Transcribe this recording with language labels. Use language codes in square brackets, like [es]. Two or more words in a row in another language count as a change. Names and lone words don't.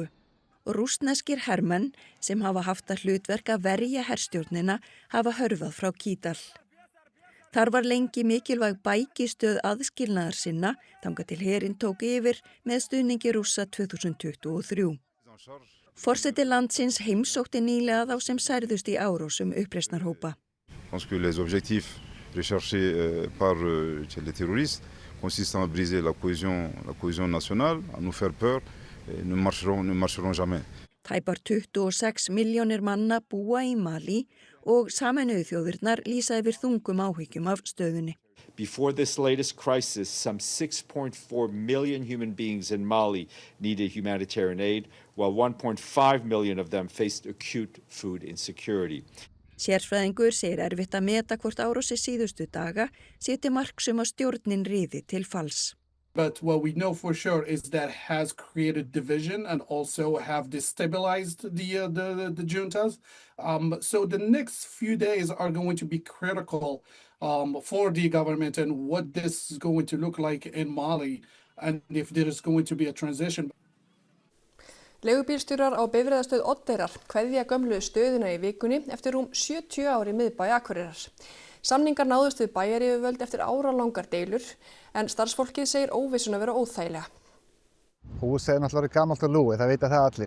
[is] Rússneskir hermenn sem hafa haft að hlutverk að verja herstjórnina hafa hörfað frá Kítal. Þar var lengi mikilvæg bækistöð aðskilnaðarsinna þangað til herinn tók yfir með stuðningi Rússa 2023. Forseti landsins heimsótti nýlega þá sem særðust í árásum uppreisnarhópa. [fr] Je pense que les objectifs recherchés par les terroristes consistent à briser la cohésion nationale, à nous faire peur, et ne marcheront jamais. [is] Tæpar 26 milljónir manna búa í Mali og Sameinuðu þjóðirnar lýsa yfir þungum áhyggjum af stöðunni. [en] Before this latest crisis, some 6.4 million human beings in Mali needed humanitarian aid, while 1.5 million of them faced acute food insecurity. [is] Sérfræðingur segir erfitt að meta hvort árásir síðustu daga sé til marks að stjórnin ríði til falls. [en] But what we know for sure is that has created division and also have destabilized the juntas. So the next few days are going to be critical for the government and what this is going to look like in Mali and if there is going to be a transition. [is] Leigubílstjórar á Bifreiðastöð Oddeyrar kveðja gömlu stöðina í vikunni eftir 70 ár í miðbæ Akureyrar. Samningar náðust við bæjaryfirvöld eftir áralangar deilur en starfsfólkið segir óvissuna vera óþægilega. Húsið náttúrulega gamalt og lúið, það vita það allir.